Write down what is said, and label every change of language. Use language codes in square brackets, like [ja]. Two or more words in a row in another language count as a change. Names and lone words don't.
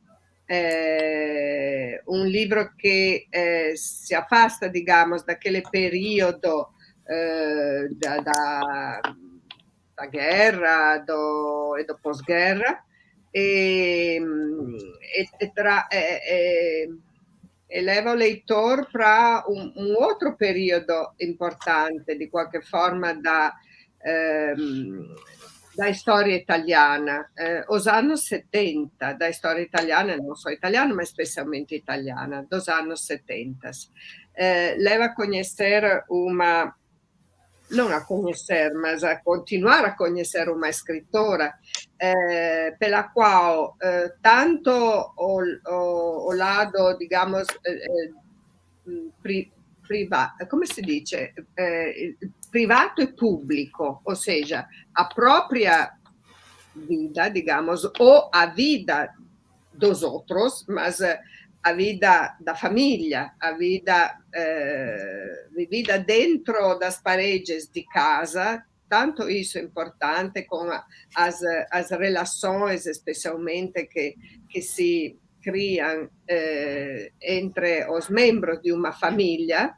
[pt] Um livro que se afasta, digamos, daquele período da guerra e do pós-guerra, e leva o leitor para um outro período importante, [it] di qualche forma, [pt] da [it] storia italiana, [pt] os anos 70, [it] da storia italiana, non só italiana, ma specialmente italiana, [pt] dos anos 70. Leva a conhecer non a conhecer, mas a continuar a conhecer uma escritora pela qual tanto o lado, digamos, [it] come si dice? [pt] Privato e público, ou seja, a própria vida, digamos, ou a vida dos outros, mas a vida da família, a vida vivida dentro das paredes de casa, tanto isso é importante, com as relações, especialmente, que se criam entre os membros de uma família.